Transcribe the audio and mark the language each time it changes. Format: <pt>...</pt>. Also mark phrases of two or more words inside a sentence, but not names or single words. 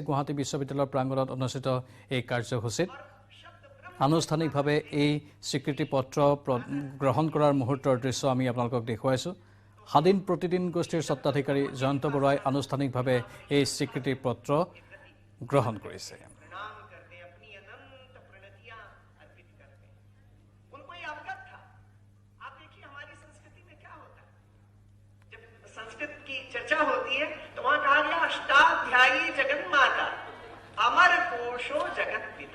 <as>গুৱাহাটী বিশ্ববিদ্যালয়ৰ প্ৰাংগণত অনুষ্ঠিত এই কাৰ্যসূচীত আনুষ্ঠানিকভাৱে এই স্বীকৃতি পত্ৰ গ্ৰহণ কৰাৰ মুহূৰ্তৰ দৃশ্য আমি আপোনালোকক দেখুৱাইছোঁ। স্বাধীন প্ৰতিদিন গোষ্ঠীৰ স্বত্বাধিকাৰী জয়ন্ত বৰুৱাই আনুষ্ঠানিকভাৱে এই স্বীকৃতি পত্ৰ গ্ৰহণ কৰিছে।</as> <hi>संस्कृत की चर्चा होती है तो वहां कहा गया</hi> <sa>अष्टाध्यायी जगन माता अमर कोशो जगत पिता।</sa>